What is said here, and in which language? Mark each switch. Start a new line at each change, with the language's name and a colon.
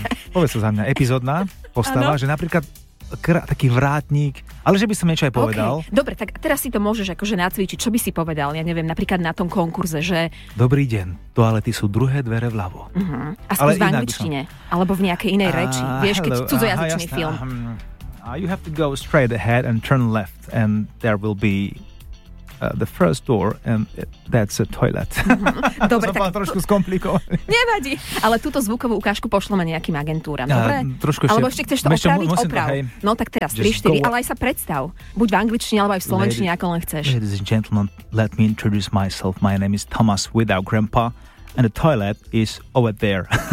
Slovak: Povedz sa za mňa, epizódna postava, že napríklad taký vrátnik, ale že by som niečo aj povedal.
English: Okay.
Slovak: Dobre, tak teraz si to môžeš akože nacvičiť, čo by si povedal, ja neviem, napríklad na tom konkurze, že... Dobrý deň, toalety sú druhé dvere vľavo. Uh-huh. A skús v angličtine, alebo v nejakej inej reči, vieš, keď cudzojazyčný film.
English: You have to go straight ahead and turn left and there will be the first door and that's a toilet.
Slovak: Mm-hmm. Dobre, to som tak trošku skomplikovaný. Nevadí, ale túto zvukovú ukážku pošleme nejakým agentúram, dobre? Alebo ešte chceš to opraviť? Oprav. No tak teraz 3-4, ale aj sa predstav. Buď v angličtine, alebo aj v slovenčine, ako len chceš.
English: Ladies and gentlemen, let me introduce myself. My name is Thomas without grandpa. And the toilet is over there.